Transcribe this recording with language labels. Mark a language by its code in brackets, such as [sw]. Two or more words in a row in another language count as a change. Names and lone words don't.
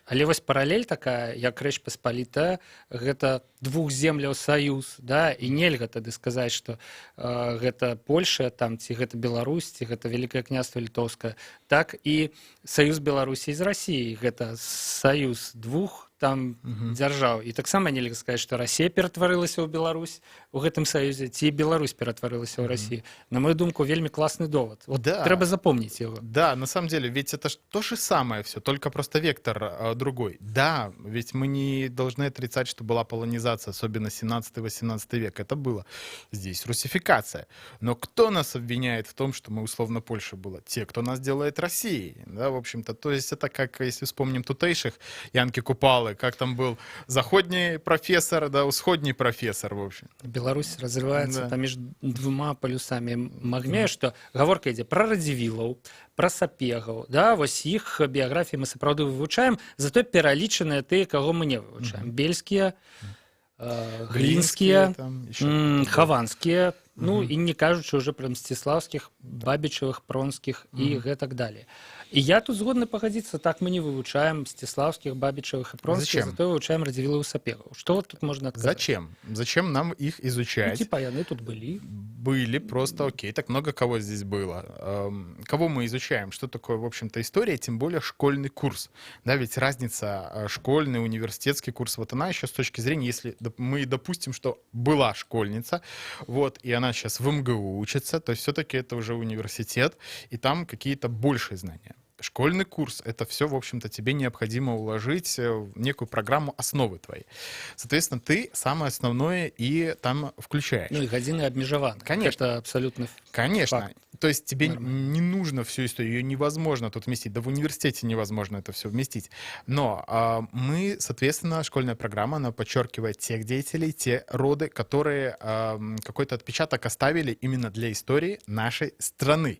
[be] Але вось паралель такая, як Рэч Паспалітая, гэта двух земляў саюз, да, і нельга тады сказаць, што гэта Польша, там, ці гэта Беларусь, ці гэта Вялікае княства Літоўскае, так і саюз Беларусі з Расіяй, гэта саюз двух там дзяржаў. І таксама нельга сказаць, што Расія ператварылася ў Беларусь у гэтым саюзе, ці Беларусь ператварылася ў Расію. На мою думку, вельмі класны довод. [ru] Вот Да. трэба запомнить его. Да, на самом деле, ведь это то же самое все, только просто вектор другой. Да, ведь мы не должны отрицать, что была полонизация, особенно 17-18 век. Это было. Здесь русификация. Но кто нас обвиняет в том, что мы условно Польша была? Те, кто нас делает Россией. Да, в общем-то, то есть это как, если вспомним тутейших, Янки Купалы, как там был заходний профессор, да, усходний профессор, в общем. [be] Беларусь разрываецца Да. паміж двума палюсамі магне, што гаворка ідзе пра радзівілаў, пра сапегаў, да, вось іх біяграфіі мы сапраўды вывучаем, зато пералічаныя тыя, каго мы не вывучаем. Бельскія, глінскія, [ru] там еще. [be] хаванскія, ну і не кажучы уже пра мсціслаўскіх, бабічавых, пронскіх і гэтак далее. І я тут згодны пагадзіцца, так мы не вывучаем мсціслаўскіх, бабічавых і пронскіх, [ru] Зачем? [be] зато вывучаем радзівілаў і сапегаў. Што вот тут можна адказаць? [ru] Зачем? Зачем нам их Ну, изучать? [be] типа яны тут былі. [ru] Были просто, окей, так много кого здесь было. Кого мы изучаем? Что такое, в общем-то, история, тем более школьный курс. Да, ведь разница школьный, университетский курс, вот она еще с точки зрения, если мы допустим, что была школьница, вот, и она сейчас в МГУ учится, то есть все-таки это уже университет, и там какие-то большие знания. Школьный курс — это все, в общем-то, тебе необходимо уложить в некую программу основы твоей. Соответственно, ты самое основное и там включаешь. [be] Ну і гадзіны абмежаваны. [ru] Конечно. Это абсолютно Конечно. факт. То есть тебе Нормально. не нужно всю историю, ее невозможно тут вместить. Да в университете невозможно это все вместить. Но мы, соответственно, школьная программа, она подчеркивает тех деятелей, те роды, которые какой-то отпечаток оставили именно для истории нашей страны.